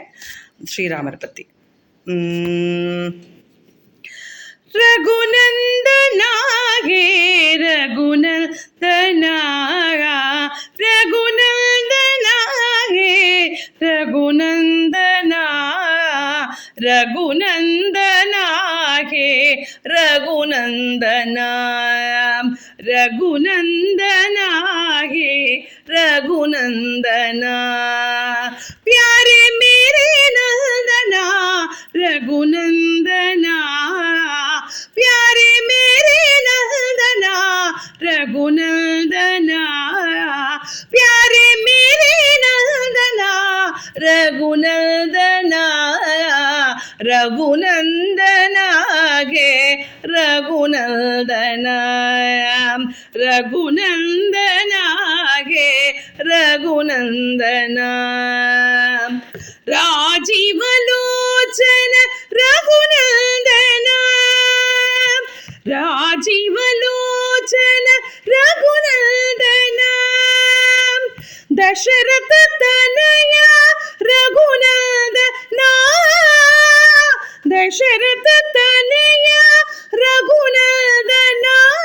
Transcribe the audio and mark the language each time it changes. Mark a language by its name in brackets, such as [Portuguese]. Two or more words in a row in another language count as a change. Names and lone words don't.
[Tamil] ஸ்ரீராமரை பற்றி. ரகுநந்தனாகே ரகுநந்தனாகா, ரகுநந்தனாகே ரகுநந்தனா, ரகுநந்தனாகே ரகுநந்தனா, ரகுநந்தனாகே ரகுநந்தனா, [Hindi] प्यारे मेरे नंदना रघुनंदना, प्यारे मेरे नंदना रघुनंदना, प्यारे मेरे नंदना रघुनंदना, रघुनंदना गे रघुनंदना, रघुनंदना गे रघुनंदना, राजीवलोचन रघुनंदना, राजीवलोचन रघुनंदना, दशरथ तनया रघुनंदना, दशरथ तनया रघुनंदना,